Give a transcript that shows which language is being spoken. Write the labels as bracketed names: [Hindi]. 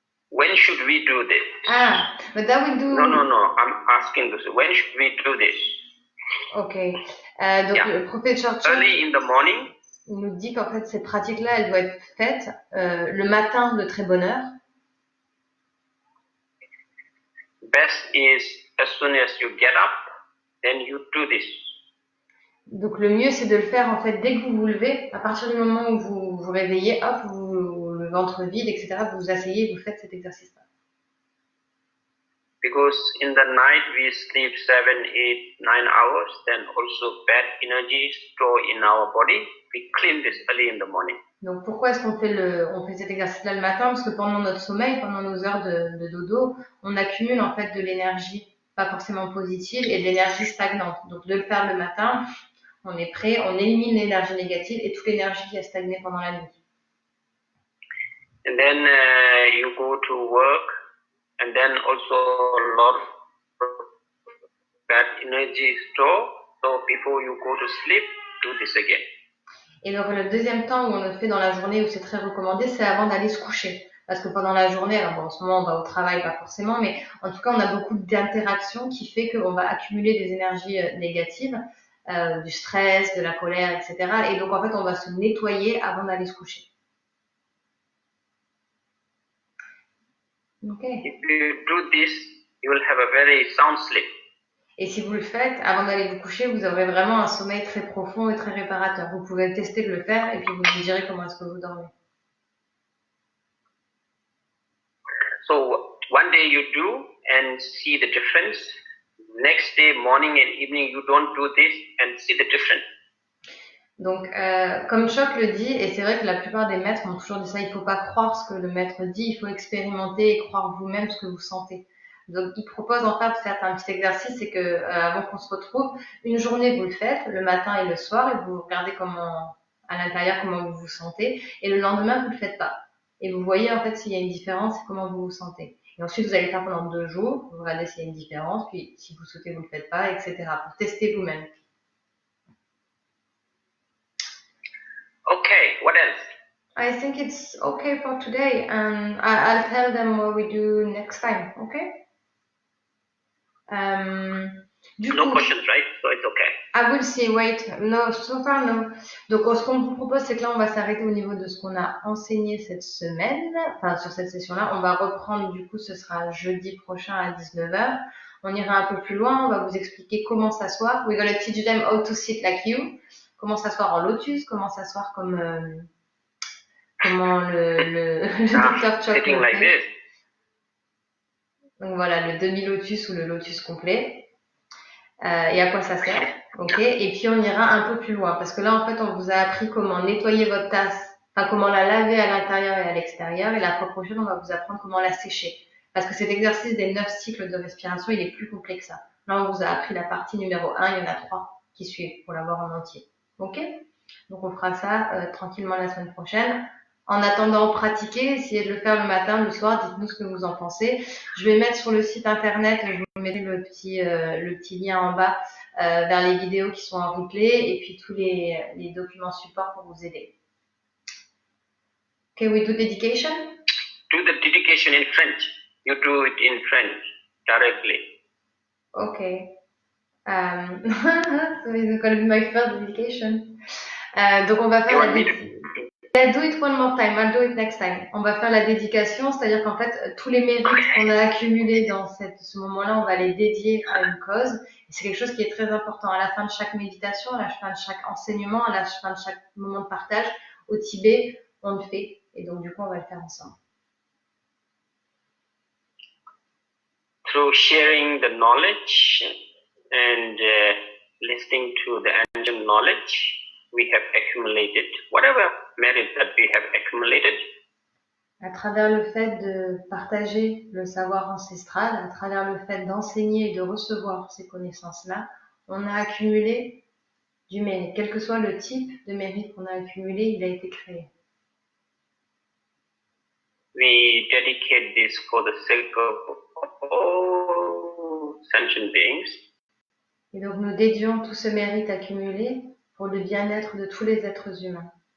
[English] When should we do this? Ah, but that we do... No, I'm asking this. When should we do this? [French] Ok. Donc le professeur Church, [English] early in the morning. [French] Il nous dit qu'en fait ces pratiques-là, elles doivent être faites le matin de très bonne heure. [English] Best is as soon as you get up, then you do this. [French] Donc le mieux c'est de le faire en fait dès que vous vous levez, à partir du moment où vous vous réveillez, hop, le ventre vide, etc. Vous vous asseyez et vous faites cet exercice-là. [English] Because in the night we sleep 7, 8, 9 hours, then also bad energy stored in our body. We clean this early in the morning. [French] Donc pourquoi est-ce qu'on fait cet exercice-là le matin? Parce que pendant notre sommeil, pendant nos heures de dodo, on accumule en fait de l'énergie pas forcément positive et de l'énergie stagnante. Donc de le faire le matin, on est prêt, on élimine l'énergie négative et toute l'énergie qui a stagné pendant la nuit. [English] and then you go to work, and then also a lot of that energy store. So before you go to sleep, do this again. [French] Et donc le deuxième temps où on le fait dans la journée, où c'est très recommandé, c'est avant d'aller se coucher. Parce que pendant la journée, alors bon, en ce moment on va au travail, pas forcément, mais en tout cas on a beaucoup d'interactions qui fait qu'on va accumuler des énergies négatives, du stress, de la colère, etc. Et donc en fait on va se nettoyer avant d'aller se coucher. Ok. [English] If you do this, you will have a very sound sleep. [French] Et si vous le faites, avant d'aller vous coucher, vous aurez vraiment un sommeil très profond et très réparateur. Vous pouvez tester de le faire et puis vous me direz comment est-ce que vous dormez. [English] So one day you do and see the difference. Next day, morning and evening, you don't do this and see the difference. [French] Donc, comme Choc le dit, et c'est vrai que la plupart des maîtres ont toujours dit ça, il ne faut pas croire ce que le maître dit, il faut expérimenter et croire vous-même ce que vous sentez. Donc, il propose en fait de faire un petit exercice, c'est que avant qu'on se retrouve, une journée vous le faites, le matin et le soir, et vous regardez comment, à l'intérieur, comment vous vous sentez, et le lendemain, vous ne le faites pas. Et vous voyez en fait s'il y a une différence et comment vous vous sentez. Et ensuite, vous allez faire pendant 2 jours, vous regardez s'il y a une différence, puis si vous souhaitez, vous ne le faites pas, etc. pour tester vous-même. [English] Okay, what else? I think it's okay for today, and I'll tell them what we do next time, okay? No questions, right? So it's okay. I will see, wait, no, so far no. [French] Donc ce qu'on vous propose, c'est que là, on va s'arrêter au niveau de ce qu'on a enseigné cette semaine, enfin sur cette session-là. On va reprendre, du coup, ce sera jeudi prochain à 19h. On ira un peu plus loin, on va vous expliquer comment s'asseoir. [English] We're gonna teach them how to sit like you. [French] Comment s'asseoir en lotus, comment s'asseoir comme... comment le docteur Choc le [English] like [French] fait. [English] this. [French] Donc voilà, le demi-lotus ou le lotus complet. Et à quoi ça sert. Ok. Et puis on ira un peu plus loin parce que là en fait on vous a appris comment nettoyer votre tasse, enfin comment la laver à l'intérieur et à l'extérieur. Et la fois prochaine on va vous apprendre comment la sécher. Parce que cet exercice des 9 cycles de respiration il est plus complet que ça. Là on vous a appris la partie numéro 1, il y en a 3 qui suivent pour l'avoir en entier. Ok. Donc on fera ça tranquillement la semaine prochaine. En attendant, pratiquez, essayez de le faire le matin, le soir, dites-nous ce que vous en pensez. Je vais mettre sur le site internet, je vous mettrai le petit lien en bas vers les vidéos qui sont en replay et puis tous les documents support pour vous aider. [English] Okay, we do dedication? Do the dedication in French. You do it in French directly. Okay. So it's going to be my first dedication. [French] Donc on va faire la dédication. [English] I'll do it one more time, I'll do it next time. [French] On va faire la dédication, c'est-à-dire qu'en fait, tous les mérites qu'on a accumulés dans ce moment-là, on va les dédier à une cause. Et c'est quelque chose qui est très important. À la fin de chaque méditation, à la fin de chaque enseignement, à la fin de chaque moment de partage, au Tibet, on le fait. Et donc, du coup, on va le faire ensemble. [English] Through sharing the knowledge and listening to the ancient knowledge, we have accumulated whatever merit that we have accumulated. [French] À travers le fait de partager le savoir ancestral, à travers le fait d'enseigner et de recevoir ces connaissances-là, on a accumulé du mérite. Quel que soit le type de mérite qu'on a accumulé, il a été créé. [English] We dedicate this for the sake of all sentient beings. [French] Et donc nous dédions tout ce mérite accumulé pour le bien-être de tous les êtres humains.